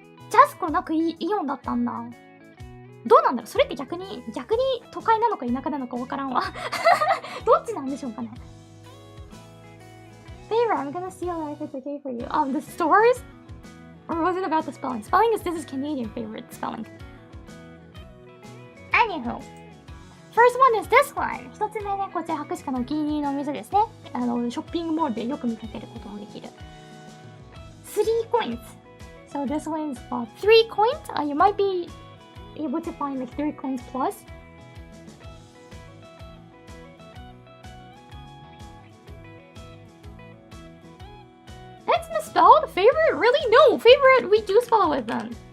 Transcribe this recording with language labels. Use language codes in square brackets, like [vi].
[ja] ジャスコなくイオンだったんだ。どうなんだろう、それって逆に都会なのか田舎なのかわからんわ。どっちなんでしょうかね。 [en] Favorite, I'm gonna steal that if it's okay for you. The stores? Or was it about the spelling? This is Canadian favorite spelling. Anywho. First one is this one. [ja] 一つ目ね、こちら白鹿のお気に入りのお店ですね。ショッピングモールでよく見かけることができる。 [en] 3 coins. So this one is 3 coins. You might be able to find like 3 coins plus. That's misspelled? Favorite? Really? No, favorite, we do spell it with them.